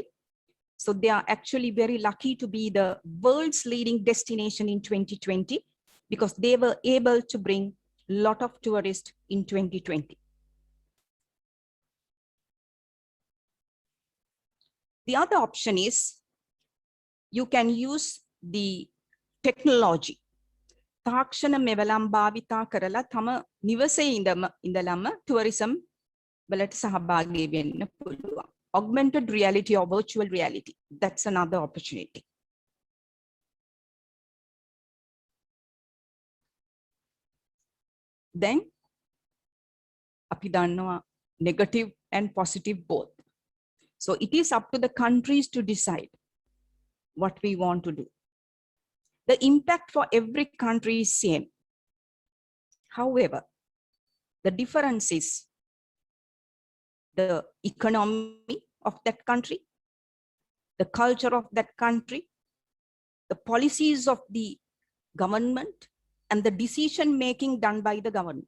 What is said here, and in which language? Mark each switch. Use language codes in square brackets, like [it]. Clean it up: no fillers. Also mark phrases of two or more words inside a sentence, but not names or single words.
[en] So they are actually very lucky to be the world's leading destination in 2020 because they were able to bring a lot of tourists in 2020. The other option is you can use the technology. [si] තාක්ෂණ මෙවලම් භාවිතා කරලා තම නිවසේ ඉඳලම tourism වලට සහභාගී වෙන්න පුළුවන්. [en] Augmented reality or virtual reality. That's another opportunity. Then, [si] අපි දන්නවා [en] negative and positive both. So it is up to the countries to decide what we want to do. The impact for every country is same. However, the difference is the economy of that country, the culture of that country, the policies of the government, and the decision making done by the government.